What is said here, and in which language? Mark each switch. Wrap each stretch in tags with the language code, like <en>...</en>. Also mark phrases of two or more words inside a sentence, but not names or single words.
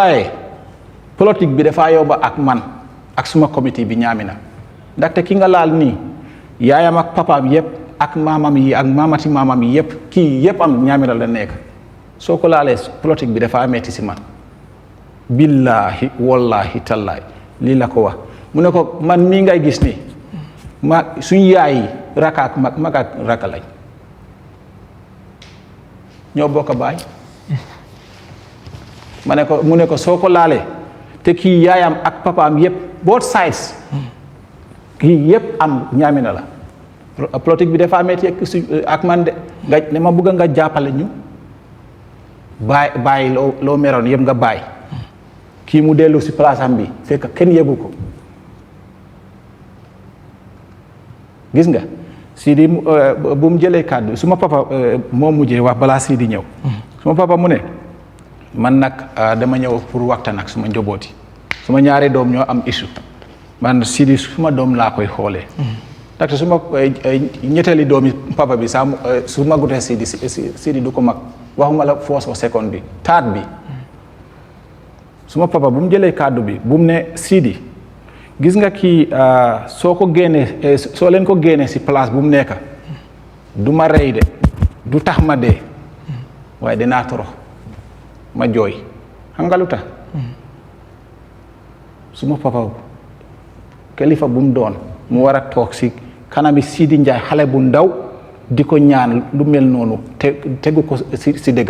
<wo>bàyyee politique bi dafaa yóbba ak man ak suma comité bi ñaamina ndaxte ki nga laal nii yaayam ak papaam yëpp ak maamam yi ak maamati maamam yi yëpp kii yëpp am ñaamina la nekk soo ko laalee politique bi dafa metti si man</wo> <ar>بالله والله تالله</ar> <wo>lii la ko wax mu ne ko man mii ngay gis ni suñ yaay yi raka ak mag ak raka lañ ñoo bokk baay mu ne ko soo ko laalee te kii yaayam ak papaam yëpp</wo> <en>both sides</en> <wo>kii yëpp am ñaamina la politique bi dafa metti ak man de nga ne ma bëgg nga jàppale ñu bàyyi loo meroon yëpp nga bàyyi kii mu dellu si place am bi fekk kenn yëgu ko gis nga Sidi bu mu jëlee kàddu suma papa moo mujjee wax balaa Sidi ñëw suma papa mu ne man nag dama ñëw pour waxtaan ak suma njabooti suma ñaari doom ñoo am issue man Sidi suma doom laa koy xoolee ndaxte suma ñetteeli doomi papa bi saa su magutee Sidi du ko mag waxuma la</wo> <en>first or second</en> <wo>bi taat bi suma papa bu mu jëlee kàddu bi bu mu ne Sidi gis nga kii soo ko génnee soo leen ko génnee si place bu mu nekk du ma rey de du tax ma dee waaye dinaa torox ma jooy xam nga lu tax suma papa kilifa bu mu doon mu war a toog si kanami Sidi Njaay xale bu ndaw di ko ñaan lu mel noonu tegu ko si dëgga</wo>